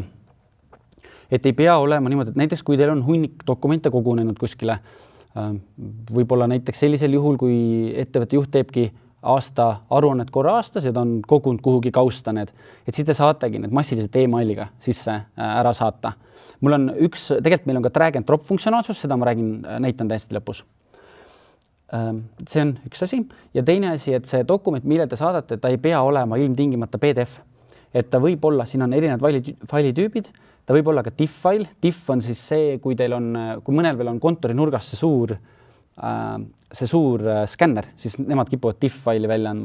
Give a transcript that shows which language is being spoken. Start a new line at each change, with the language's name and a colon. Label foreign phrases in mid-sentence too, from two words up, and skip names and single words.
Estonian: Et ei pea olema niimoodi, et näiteks kui teil on hunnik dokumente kogunenud kuskile, võib-olla näiteks sellisel juhul, kui ettevõtte juht teebki aasta aruannet korra aastas ja ta on kogunud kuhugi kausta need, et siis te saategi need massiliselt emailiga sisse ära saata. Mul on tegelikult meil on ka
English: drag and drop
Estonian: funktsionaalsus, seda ma näitan täiesti lõpus. See on üks asi ja teine asi, et see dokument, mille te saadate, ta ei pea olema ilmtingimata PDF, et ta võib olla, siin on erinevad failitüübid, ta võib olla ka TIFF-fail. TIFF on siis see, kui mõnel veel on kontori nurgas see suur skänner, siis nemad kipuvad TIFF-faili välja andma.